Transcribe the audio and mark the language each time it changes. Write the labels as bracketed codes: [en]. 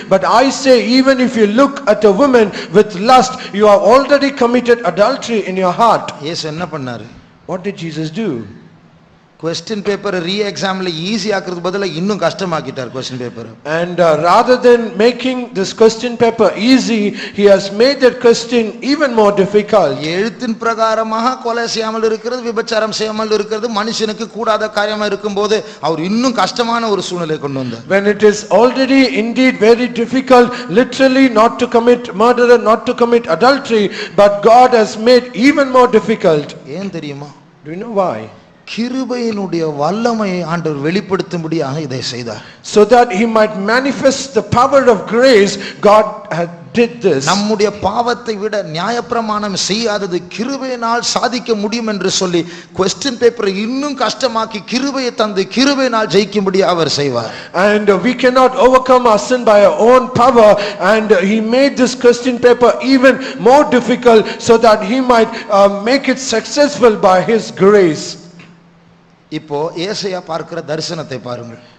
[en] But I say, even if you look at a woman with lust, you have already committed adultery in your heart. [ta] இயேசு என்ன பண்ணாரு? [en] What did Jesus do? Question paper re எக்ஸாம்ல easy [ta] ஆக்குறது பதிலா இன்னும் கஷ்டமாக்கிட்டார் [en] Question paper. And rather than making this question paper easy, he has made that question even more difficult. [ta] எழுத்தின் பிரகாரமாக கொலை செய்யாமல் இருக்கிறது, விபச்சாரம் செய்யாமல் இருக்கிறது மனுஷனுக்கு கூடாத காரியமா இருக்கும்போது அவர் இன்னும் கஷ்டமான ஒரு சூழ்நிலை கொண்டு வந்தார். [en] When it is already indeed very difficult literally not to commit murder, not to commit adultery, but God has made even more difficult. [ta] ஏன் தெரியுமா? [en] Do you know why? [ta] கிருபையினுடைய வல்லமையை ஆண்டவர் வெளிப்படுத்தும்படியாக இதை செய்தார். [en] So that he might manifest the power of grace, God had did this. [ta] நம்முடைய பாவத்தை விட நியாயப்பிரமாணம் செய்யாதது கிருபையினால் சாதிக்க முடியும் என்று சொல்லி [en] question பேப்பரை [ta] இன்னும் கஷ்டமாக்கி கிருபையை தந்து கிருபையினால் ஜெயிக்கும்படி அவர் செய்வார். [en] And we cannot overcome our sin by our own power, and he made this question paper even more difficult so that he might make it successful by his grace. [ta] இப்போ ஏசாயா பார்க்கிற தரிசனத்தை பாருங்கள்.